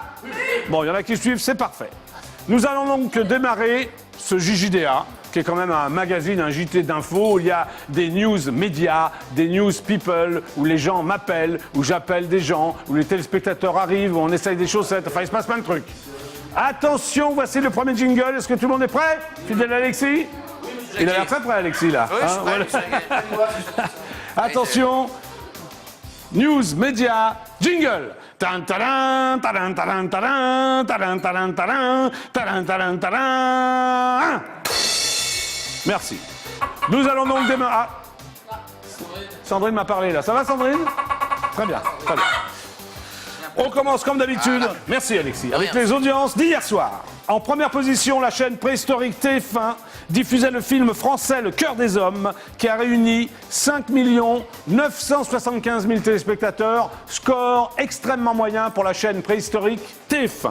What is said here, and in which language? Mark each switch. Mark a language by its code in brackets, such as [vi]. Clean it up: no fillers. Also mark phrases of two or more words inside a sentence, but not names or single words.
[fr] Bon, il y en a qui suivent, c'est parfait. Nous allons donc démarrer ce JJDA, qui est quand même un magazine, un JT d'infos, où il y a des news médias, des news people, où les gens m'appellent, où j'appelle des gens, où les téléspectateurs arrivent, où on essaye des chaussettes, enfin il se passe plein de trucs. Attention, voici le premier jingle, est-ce que tout le monde est prêt? Fidèle Alexis? Il a l'air très prêt Alexis là. Oui, je suis prêt, Voilà. monsieur Jackie. Attention, news, médias, jingle. Tan, tadan, tadan, tadan, tadan, tadan, tadan, tadan, tadan, tadan, tadan. Merci. Nous allons donc démarrer. Ah. Sandrine m'a parlé là. Ça va Sandrine? Très bien, très bien. On commence comme d'habitude. Merci Alexis. Avec les audiences d'hier soir. En première position, la chaîne préhistorique TF1 diffusait le film français Le Cœur des Hommes, qui a réuni 5 975 000 téléspectateurs, score extrêmement moyen pour la chaîne préhistorique TF1.